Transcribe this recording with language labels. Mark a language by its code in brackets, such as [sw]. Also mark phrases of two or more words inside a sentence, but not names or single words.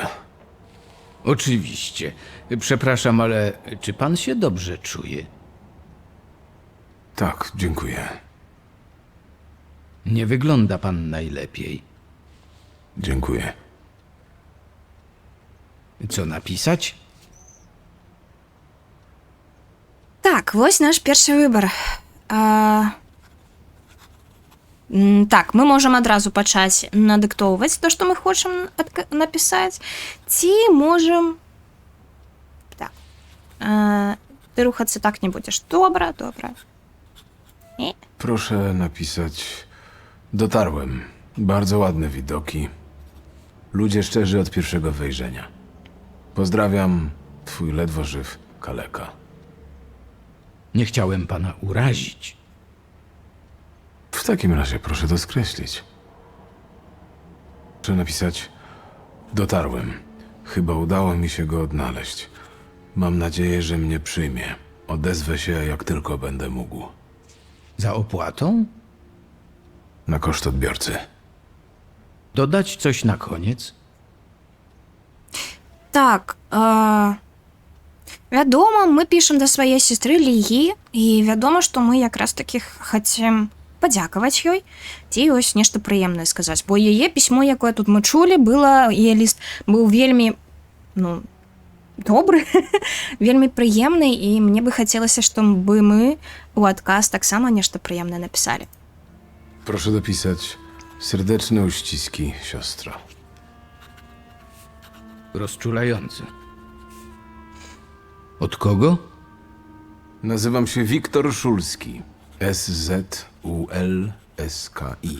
[pl] Oczywiście. Przepraszam, ale czy pan się dobrze czuje? Tak, dziękuję. Nie wygląda pan najlepiej. Dziękuję. Co napisać? [be] Так, вось наш першы выбар. Так, мы можам адразу пачаць надыктоўваць то, што мы хочам напісаць, ці можам... Так. Ты рухацца так не будзеш. Добра, добра. [pl] Nie. Proszę napisać... Dotarłem. Bardzo ładne widoki. Ludzie szczerzy od pierwszego wejrzenia. Pozdrawiam, twój ledwo żyw kaleka. Nie chciałem pana urazić. W takim razie proszę to skreślić. Proszę napisać... Dotarłem. Chyba udało mi się go odnaleźć. Mam nadzieję, że mnie przyjmie. Odezwę się, jak tylko będę mógł. Za opłatą? Na koszt odbiorcy. Dodać coś na koniec? [be] Так, вядома, мы пішам да сваей сестры Лігі, і вядома, што мы якраз таки хацім падзякаваць ёй, ці ось нешта прыемнае сказаць, бо яе пісьмо, якое тут мы чулі, было, яе ліст быў вельмі, ну, добры, вельмі прыемны, і мне бы хацелася, чтобы мы у адказ таксама нешта прыемнае напісалі. [pl] Proszę dopisać serdeczne uściski, siostro. Rozczulające. Od kogo? Nazywam się Wiktor Szulski. S-Z-U-L-S-K-I.